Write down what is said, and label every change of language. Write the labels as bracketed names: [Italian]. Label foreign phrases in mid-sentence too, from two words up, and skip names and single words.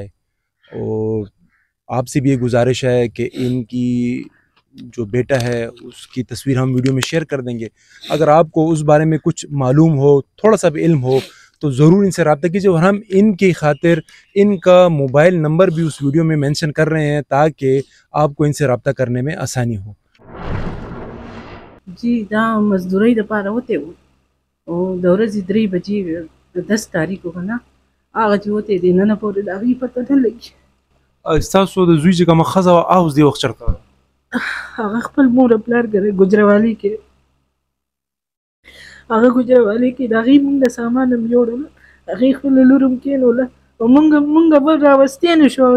[Urdu] اور آپ سے بھی یہ گزارش ہے کہ ان کی جو بیٹا ہے اس کی تصویر ہم ویڈیو میں شیئر کر دیں گے. اگر آپ کو اس بارے میں کچھ معلوم ہو, تھوڑا سا بھی علم ہو, تو ضرور ان سے رابطہ کیجیے, اور ہم ان کی خاطر ان کا موبائل نمبر بھی اس ویڈیو میں مینشن کر رہے ہیں تاکہ آپ کو ان سے رابطہ کرنے میں آسانی ہو. [Pashto] جی دا مزدورۍ دپاره وتی وو, او د ورځې 3 بجې 10 تاریخ وو نه, هغه چې وتی دی نن پورې د هغې پته نه لګي. ستاسو د زوی چې کومه ښځه وه اوس دې وخت چېرته ده؟ هغه خپل مور پلار ګره ګجروالي کې, هغه ګجروالي کې د هغې مونږ د سامان هم جوړول, هغې خپله لور هم کېنوله, او مونږ به راوستې نه شو.